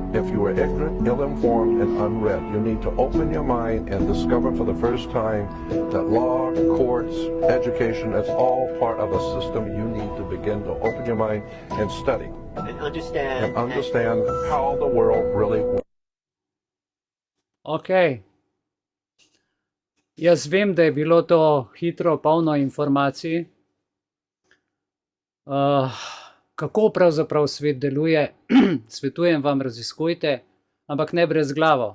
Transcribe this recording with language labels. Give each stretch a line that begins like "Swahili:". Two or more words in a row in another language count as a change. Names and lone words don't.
English: If you are ignorant, ill-informed, and unread, you need to open your mind and discover for the first time that law, courts, education, it's all part of a system. You need to begin to open your mind and study. And understand how the world really works. Ok.
Slovenian: Jaz vem, da je bilo to hitro, polno informacij. Kako pravzaprav svet deluje, svetujem vam, raziskujte, ampak ne brez glavo.